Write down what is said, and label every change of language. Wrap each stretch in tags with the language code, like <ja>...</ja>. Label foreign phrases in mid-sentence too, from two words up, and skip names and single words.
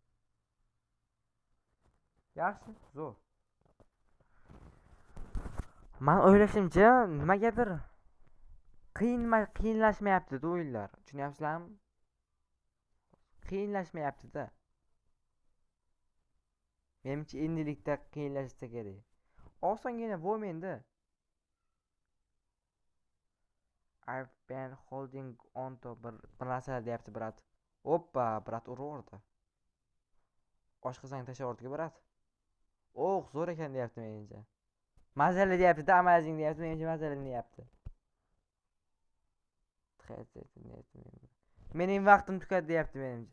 <uz>Yaxshi, zo'r. Men o'ylashimcha nimagadir qiyinlashmayapti-da o'yinlar. Tushunyapsizlarmi? Qiyinlashmayapti-da. Menimcha endilikda qiyinlashsa kerak. Osongina bo'lmaydi.</uz> <en>I've been holding on to</en> <uz>bir narsalar deyapti brat. Oppa, brat urib oshqozonga tashlab yubordi-ku brat. Zo'r ekan deyapti menimcha. Mazali deyapti-da, amazing deyapti, menimcha mazali deyapti. Mening vaqtim tugadi deyapti menimcha.</uz>